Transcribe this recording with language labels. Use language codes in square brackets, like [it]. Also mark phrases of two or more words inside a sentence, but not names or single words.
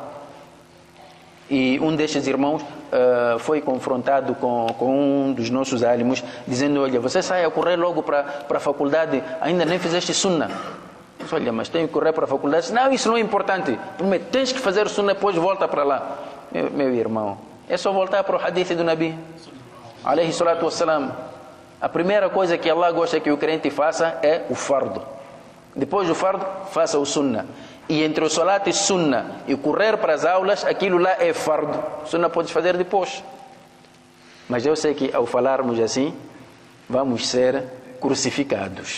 [pt] E um destes irmãos foi confrontado com um dos nossos alimos, dizendo: olha, você sai a correr logo para a faculdade, ainda nem fizeste sunnah. Olha, mas tenho que correr para a faculdade. Não, isso não é importante. Tens que fazer sunnah, depois volta para lá. Meu irmão, é só voltar para o hadith do Nabi [ar] عليه الصلاة والسلام. [pt] A primeira coisa que Allah gosta que o crente faça é o fardo. Depois do fardo, faça o sunnah. E entre o salat e sunnah e correr para as aulas, aquilo lá é fardo. Sunnah podes fazer depois. Mas eu sei que ao falarmos assim, vamos ser crucificados.